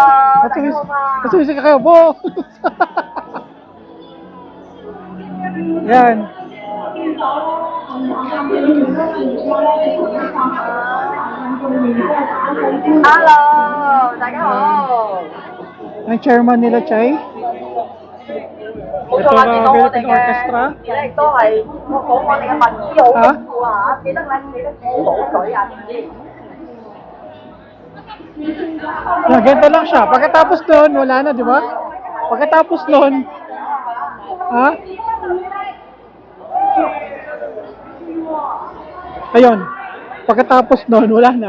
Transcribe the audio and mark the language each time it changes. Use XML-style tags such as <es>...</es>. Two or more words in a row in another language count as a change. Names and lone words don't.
<tl>Dapat sumisigaw kayo, bo! Yan. Hello,</tl> <yue>大家好。</yue> <tl>Ang chairman nila, Chay.</tl> <yue>冇錯啊，見到我哋 Philippine Orchestra. 嘅咧，亦都係講我哋嘅文字好豐富啊！記得補水啊，知唔知？</yue> <tl>Yan, ganito lang siya. Pagkatapos doon, wala na, di ba? Pagkatapos doon, ha? Ayun. Pagkatapos doon, wala na.</tl>